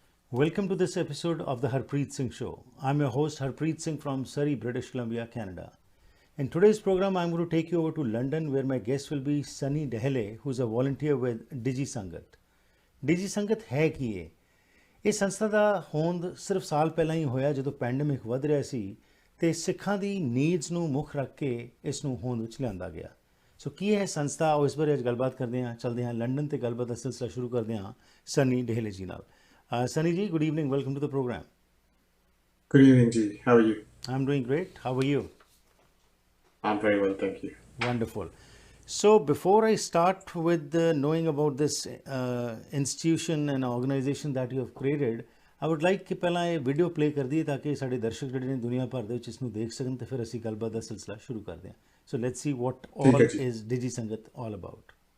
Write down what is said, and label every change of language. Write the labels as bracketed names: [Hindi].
[English] Welcome to this episode of the Harpreet Singh Show. I'm your host Harpreet Singh from Surrey, British Columbia, Canada. In today's program, I'm going to take you over to London where my guest will be Sunny Daheley, who's a volunteer with DigiSangat. [Punjabi] DigiSangat है ਕੀ ਇਹ? ਇਹ ਸੰਸਥਾ ਦਾ ਹੋਂਦ ਸਿਰਫ ਸਾਲ ਪਹਿਲਾਂ ਹੀ ਹੋਇਆ ਜਦੋਂ ਪੈਂਡੇਮਿਕ ਵੱਧ ਰਿਹਾ ਸੀ ਤੇ ਸਿੱਖਾਂ ਦੀ ਨੀਡਸ ਨੂੰ ਮੁੱਖ ਰੱਖ ਕੇ ਇਸ ਨੂੰ ਹੋਂਦ ਵਿੱਚ ਲਿਆਂਦਾ ਗਿਆ। ਸੋ ਕੀ ਹੈ ਸੰਸਥਾ ਉਹ ਇਸ ਬਾਰੇ ਅੱਜ ਗੱਲਬਾਤ ਕਰਦੇ ਹਾਂ, ਚੱਲਦੇ ਹਾਂ ਲੰਡਨ ਤੇ ਗੱਲਬਾਤ ਦਾ ਸਿਲਸਿਲਾ ਸ਼ੁਰੂ ਕਰਦੇ ਹਾਂ ਸਨੀ ਡਹੇਲੇ ਜੀ ਨਾਲ। [English] Sunny ji, good evening. Welcome to the program. Good evening, Ji. How are you? I'm doing great. How are you? I'm very well, thank you. Wonderful. So before I start with knowing about this institution and organization that you have created, I would like [Punjabi] ਕਿ ਪਹਿਲਾਂ ਇਹ video play ਕਰ ਦਈਏ ਤਾਂ ਕਿ ਸਾਡੇ ਦਰਸ਼ਕ ਜਿਹੜੇ ਨੇ ਦੁਨੀਆ ਭਰ ਦੇ ਵਿੱਚ ਇਸ ਨੂੰ ਦੇਖ ਸਕਣ ਤੇ ਫਿਰ ਅਸੀਂ ਗੱਲਬਾਤ ਦਾ ਸਿਲਸਿਲਾ ਸ਼ੁਰੂ ਕਰਦੇ ਹਾਂ। [English] So let's see what all is DigiSangat all about.